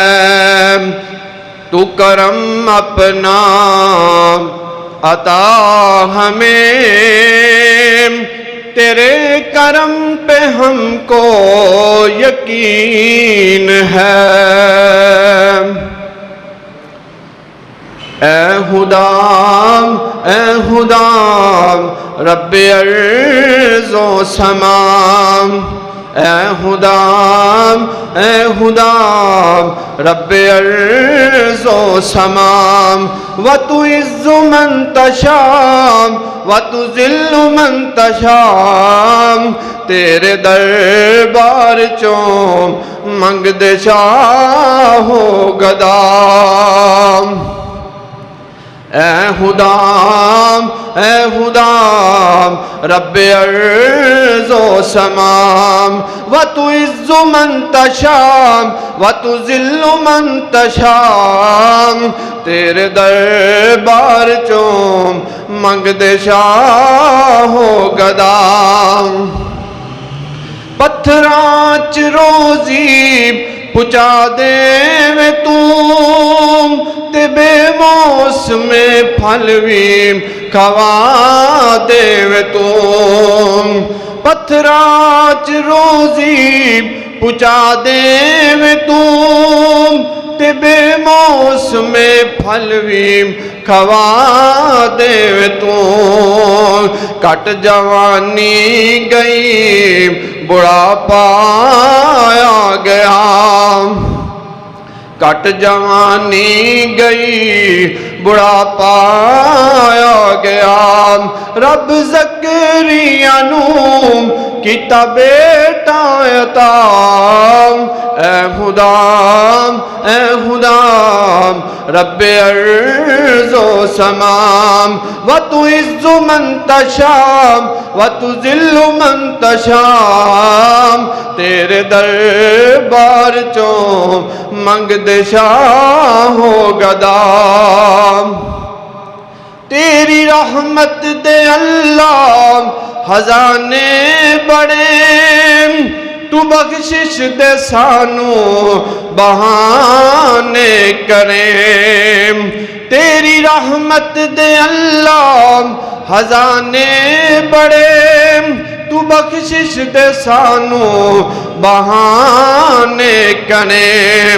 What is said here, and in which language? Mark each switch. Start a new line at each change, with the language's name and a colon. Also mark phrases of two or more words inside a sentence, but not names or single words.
Urdu: تو کرم اپنا عطا ہمیں، تیرے کرم پہ ہم کو یقین ہے۔ اے خدا رب ارض و سما، اے خدا رب ارض و سما،
Arabic: وتعز من تشاء وتذل من تشاء،
Punjabi: تیرے دربار چوں منگ دے شاہ و گدا۔
Urdu: اے خدا رب ارض و سما،
Arabic: وتعز من تشاء وتذل من تشاء،
Punjabi: تیرے دربار چوں منگ دے شاہ و گدا۔ پتھراں چ روزی پہنچا دے میں تم، تے بے موسم پھل بھی کھوا دے میں تم۔ پتھراں چ روزی پہنچا دے میں تم، تے بے موسم پھل بھی کھوا دے میں تم۔ کٹ جوانی گئی بڑھاپا آ گیا، کٹ جوانی گئی بڑھاپا آ گیا، رب زکریا نوں کیتا بیٹا عطا۔
Urdu: اے خدا رب ارض و سما،
Arabic: وتعز من تشاء وتذل من تشاء،
Punjabi: تیرے دربار چوں منگ دے شاہ و گدا۔ تیری رحمت دے اللہ خزانے بڑے، تو بخشش دے سانو بہانے کریں۔ تیری رحمت دے اللہ خزانے بڑے، تو بخشش دے سانو بہانے کریں۔